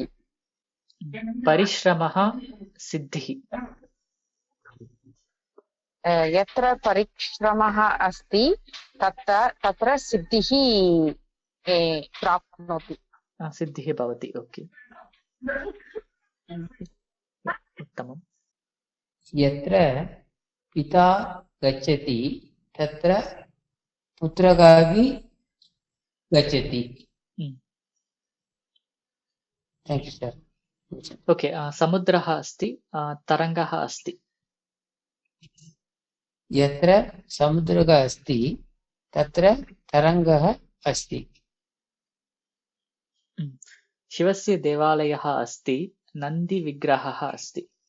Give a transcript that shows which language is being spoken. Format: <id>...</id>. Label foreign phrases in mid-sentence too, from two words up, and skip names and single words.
<sa>परिश्रमः सिद्धिः. यत्र परिश्रमः अस्ति तत्र सिद्धिः प्राप्नोति. सिद्धिः भवति, ஓகே. उत्तमम्। यत्र पिता गच्छति तत्र पुत्रगापि गच्छति.</sa> <en>Thank you, sir. ओके,</en> <sa>समुद्रः अस्ति, तरङ्गः अस्ति। यत्र समुद्रः अस्ति तत्र तरङ्गः अस्ति. शिवस्य देवालयः अस्ति, नन्दिविग्रहः अस्ति।</sa>